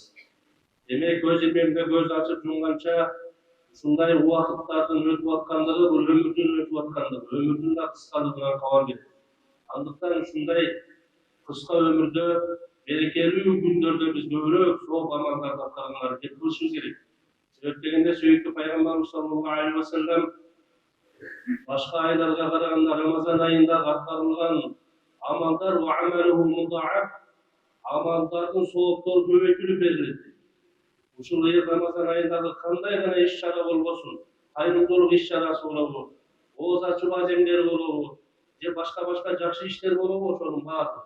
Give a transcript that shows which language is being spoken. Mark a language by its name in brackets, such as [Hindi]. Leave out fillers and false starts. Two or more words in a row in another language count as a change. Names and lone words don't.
[Kyrgyz] Демек көз илмемде көз ачып жумганча ушундай убакыттардын өтүп аткандыгы бул өмүрдүн өтүп аткандыгы, өмүрдүн да кыскалыгынан кабар берет. Андыктан ушундай кыска өмүрдө берекелүү күндөрдө биз көбүрөөк сооп амалдарды аткарганга аракет кылышыбыз керек. Себеп дегенде сүйүктүү пайгамбарыбыз [Arabic] صلى الله عليه وسلم [Kyrgyz] башка айларга караганда Рамазан айында аткарылган амалдар амалдардын сооптору көбөйтүлүп берилет. Ушул Рамазан айындагы кандай гана иш-чара болбосун, кайрымдуулук иш-чарасы болобу, ооз ачуу аземдери болобу, же башка жакшы иштер болобу, ошонун баардыгы.